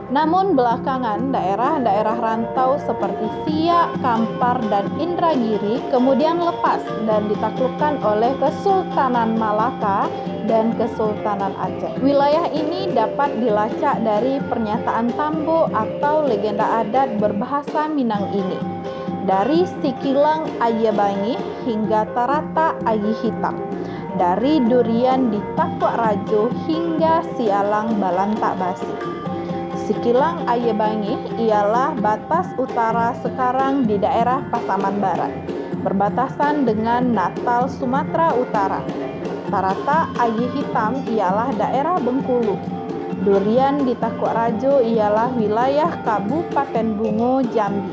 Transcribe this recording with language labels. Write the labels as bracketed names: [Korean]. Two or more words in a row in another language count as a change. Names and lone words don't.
[Indonesian] Namun belakangan daerah-daerah rantau seperti Siak, Kampar, dan Indragiri kemudian lepas dan ditaklukkan oleh Kesultanan Malaka dan Kesultanan Aceh. Wilayah ini dapat dilacak dari pernyataan Tambo atau legenda adat berbahasa Minang ini. Dari Sikilang Ayabangi hingga Tarata Ayi Hitam. Dari Durian di Takwak Rajo hingga Sialang Balantak Basi. Sikilang Ayabangi ialah batas utara sekarang di daerah Pasaman Barat, berbatasan dengan Natal, Sumatera Utara. Tarata Ayi Hitam ialah daerah Bengkulu. Durian di Takwak Rajo ialah wilayah Kabupaten Bungo, Jambi.